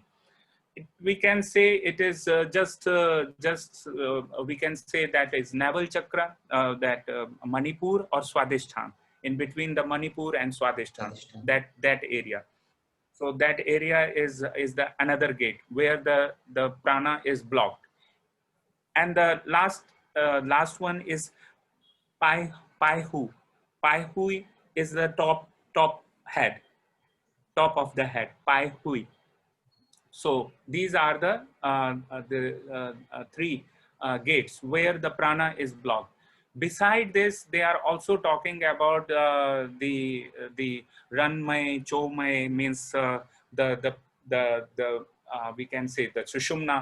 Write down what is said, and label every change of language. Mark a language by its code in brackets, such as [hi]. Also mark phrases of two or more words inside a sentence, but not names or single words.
[en] We can say it is we can say that is navel chakra, that Manipur or Swadhisthana, in between the Manipur and Swadhisthana, Radhishthana. that area. So that area is the another gate where the prana is blocked. And the last one is pai pai hu. Pai hui is the top head, top of the head. Pai hui. So these are the three gates where the prana is blocked. Beside this, they are also talking about the ranmay, chomay, means the we can say the sushumna.